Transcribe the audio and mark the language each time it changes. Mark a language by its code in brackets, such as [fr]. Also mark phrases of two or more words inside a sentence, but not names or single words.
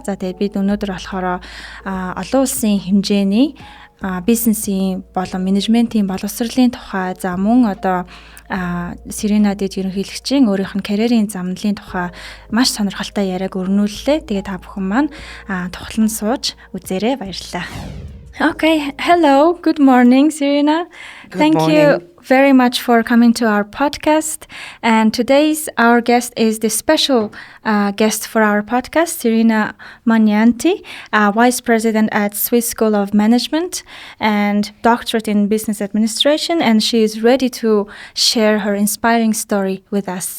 [mn] За, тэгээд бид өнөөдөр болохоор олон улсын хэмжээний бизнесийн болон менежментийн боловсролын тухай, за мөн Серена дэд ерөнхийлөгчийн өөрийнх нь карьерийн замналын тухай маш сонирхолтой яриаг өрнүүллээ. Тэгээд та бүхэн маань тухлан сууж үзээрэй, баярлалаа. [en] Okay, hello, good morning, Serena. Thank you very much for coming to our podcast. And today's our guest is the special guest for our podcast, Serena Magnanti, Vice President at Swiss School of Management and Doctorate in Business Administration, and she is ready to share her inspiring story with us.